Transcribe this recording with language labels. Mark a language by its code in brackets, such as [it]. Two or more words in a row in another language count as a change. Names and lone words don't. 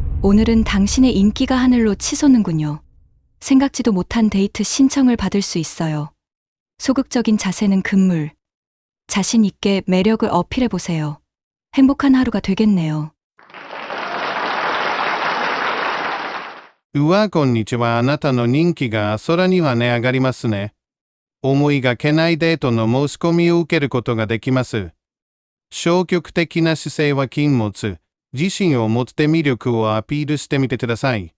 [ko] 오늘은 당신의 인기가 하늘로 치솟는군요. 생각지도 못한 데이트 신청을 받을 수 있어요. 소극적인 자세는 금물. 자신 있게 매력을 어필해 보세요. 행복한 하루가 되겠네요. [ja] うわ、こんにちは。あなたの人気が空にはね上がりますね。思いがけないデートの申し込みを受けることができます。消極的な姿勢は禁物。自信を持って魅力をアピールしてみてください。